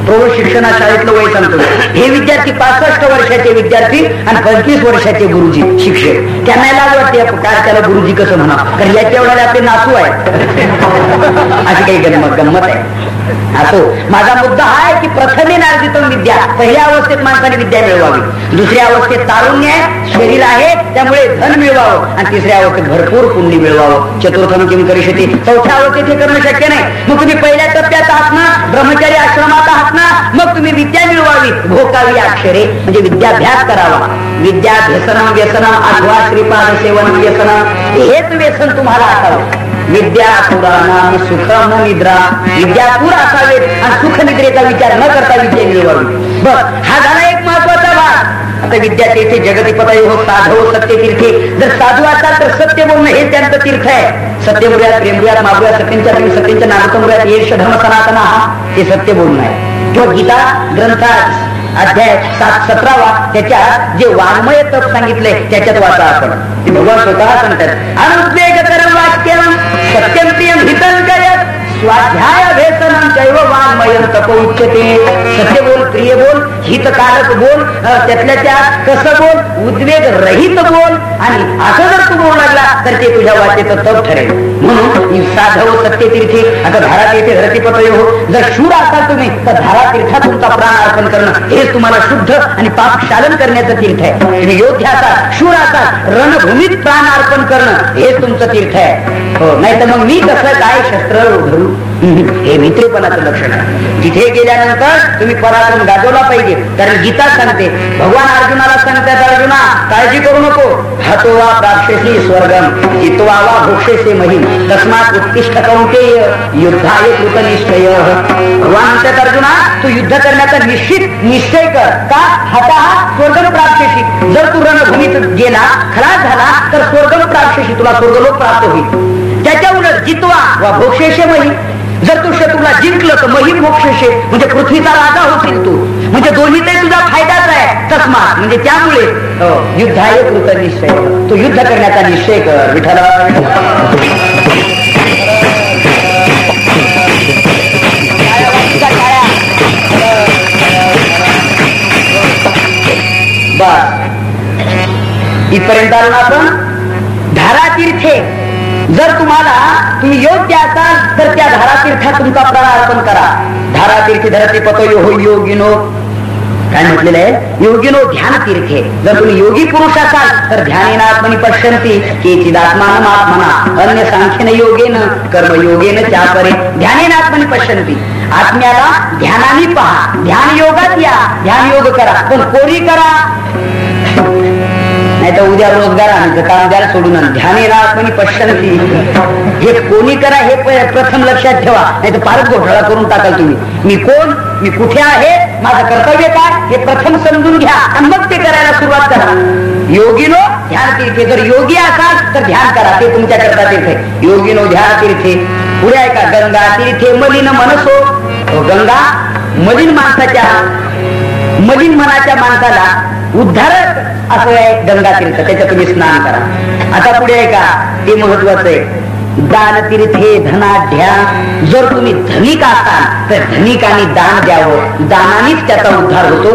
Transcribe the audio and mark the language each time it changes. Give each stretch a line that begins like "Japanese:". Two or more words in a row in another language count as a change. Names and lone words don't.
Marathi: प्रौढ शिक्षणा शाळेतलं वय सांगतो. हे विद्यार्थी 65 वर्षाचे विद्यार्थी आणि 25 वर्षाचे गुरुजी शिक्षक. त्यांना लाज वाटते काय त्याला गुरुजी कसं म्हणा, कारण याच्या एवढ्या आपले नातू आहेत. अशी काही गंमत आहे. असो, माझा मुद्दा हा आहे की
Sanskrit: प्रथमे नार्जितम विद्या,
Marathi: पहिल्या अवस्थेत माणसाने विद्या मिळवावी, दुसऱ्या अवस्थेत तारुण्य आहे, शरीर आहे त्यामुळे धन मिळवावं, आणि तिसऱ्या अवस्थेत भरपूर पुण्य मिळवावं.
Sanskrit: चतुर्थम किम करिष्यति,
Marathi: चौथ्या अवस्थेत हे करणं शक्य नाही. मग तुम्ही पहिल्या टप्प्यात आहात ना, ब्रह्मचारी आश्रमात आहात ना, मग तुम्ही विद्या मिळवावी, भोकावी अक्षरे, म्हणजे विद्याभ्यास करावा.
Sanskrit: विद्याभ्यसनम व्यसनम अथवा श्रीपाद सेवन व्यसनम,
Marathi: हेच व्यसन तुम्हाला असावं.
Sanskrit: विद्या पुराणाम सुखम निद्रा,
Marathi: विद्यापूर असावेत आणि सुख निद्रेचा विचार न करता विद्या मिळवावी. बस हा झाला एक महत्वाचा भाग. आता
Sanskrit: विद्या तेथे जगतिपतये हो साधव सत्य तीर्थे.
Marathi: जर साधू असाल तर सत्य बोलणं हे त्यांचं तीर्थ आहे. सत्य मुळ्यात प्रेमळ्यात मागूया सत्यांच्या सत्यांच्या नागतमुळ्यात
Sanskrit: येश धर्म सनातन,
Marathi: हा ते सत्य बोलणं आहे. किंवा गीता ग्रंथात अध्याय 17वा त्याच्यात जे वाङ्मय तप सांगितलंय त्याच्यात वाचा आपण. ते भगवान स्वतः सांगतात
Sanskrit: अनुद्वेगकरं वाक्यं सत्यं प्रियं हितं जयत् स्वाध्याय अभ्यसनं चैव वाङ्मयं तप उच्यते.
Marathi: सत्य बोल, प्रिय बोल, हितकारक बोल, त्यातल्या त्यात कसं बोल, उद्वेग रहित बोल, आणि असं जर तू बोलू लागला तर ते तुझ्या वाचेचं तप ठरेल. म्हणून
Sanskrit: साधव सत्य तीर्थी.
Marathi: आता
Sanskrit: धारा तीर्थे धरतीपतये हो,
Marathi: जर शूर असाल तुम्ही तर धारा तीर्थात तुमचा प्राण अर्पण करणं हेच तुम्हाला शुद्ध आणि पाप शालन करण्याचं तीर्थ आहे. तुम्ही योद्धा असाल, शूर असाल, रणभूमीत प्राण अर्पण करणं हेच तुमचं तीर्थ आहे. हो, नाही तर मग मी कसं काय शस्त्र धरू, हे मित्रेपणाचं लक्षण आहे. तिथे गेल्यानंतर तुम्ही पराक्रम गाजवला पाहिजे. कारण गीता सांगते, भगवान अर्जुनाला सांगतात, अर्जुना काळजी करू नको,
Sanskrit: हतोवा प्राप्स्यसि स्वर्गम जित्वा वा भोक्ष्यसे महिम तस्मात् उत्तिष्ठ कौन्तेय युद्धाय कृतनिश्चय.
Marathi: भगवान म्हणतात, अर्जुना तू युद्ध करण्याचा निश्चय कर. का?
Sanskrit: हतः स्वर्गम प्राप्स्यसि.
Marathi: जर तू रणभूमीत गेला, खलास झाला तर
Sanskrit: स्वर्गम प्राप्स्यसि,
Marathi: तुला स्वर्गलोक प्राप्त होईल. त्याच्या उलट
Sanskrit: जित्वा वा भोक्ष्यसे महिम,
Marathi: जर तू शत्रूला जिंकलं तर
Sanskrit: महिम मोक्षशे,
Marathi: म्हणजे पृथ्वीचा राजा होतील तू. म्हणजे दोन्हीतही तुझा फायदाच आहे. तस्मात म्हणजे त्यामुळे
Sanskrit: युद्धाय कृत निश्चय,
Marathi: तू युद्ध करण्याचा निश्चय कर. विठ्ठला बस इथपर्यंत आलो आपण. धारातीर्थे जर तुम्ही योग्य असाल तर त्या धारातीर्थात तुमचा प्राण अर्पण करा.
Sanskrit: धारातीर्थे धरतीपतये हो योगिनो,
Marathi: काय म्हटलेलं आहे,
Sanskrit: योगिनो ध्यान तीर्थे.
Marathi: जर तुम्ही योगी पुरुष असाल तर
Sanskrit: ध्यानेनात्मनि पश्यन्ति केचिदात्मानम् आत्मना अन्य सांख्येन योगेन कर्म योगेन चापरे. ध्यानेनात्मनि पश्यन्ति,
Marathi: आत्म्याला ध्यानाने पहा, ध्यान योगात या, ध्यान योग करा. पण कोणी करा, नाही तर उद्या रोजगार आणि काम द्यायला सोडून
Sanskrit: ध्यानेनात्मनि पश्यन्ति,
Marathi: हे कोणी करा हे प्रथम लक्षात ठेवा, नाही तर फारच घोटाळा करून टाकाल तुम्ही. मी कोण, मी कुठे आहे, माझं कर्तव्य काय, हे प्रथम समजून घ्या आणि मग ते करायला सुरुवात करा.
Sanskrit: योगिनो ध्यान तीर्थे,
Marathi: जर योगी असाल तर ध्यान करा, ते तुमच्या करता तीर्थे.
Sanskrit: योगिनो ध्यान तीर्थे.
Marathi: पुढे आहे का,
Sanskrit: गंगा तीर्थे मलिन मनसो.
Marathi: गंगा मलिन माणसाच्या, मलिन मनाच्या माणसाला उद्धारक असं आहे गंगा तीर्थ, त्याच्यात तुम्ही स्नान करा. आता पुढे आहे का, ते महत्वाचं आहे,
Sanskrit: दान तीर्थे धनाढ्या.
Marathi: जर तुम्ही धनिक असाल तर धनिकांनी दान द्यावं, दानानेच त्याचा उद्धार होतो.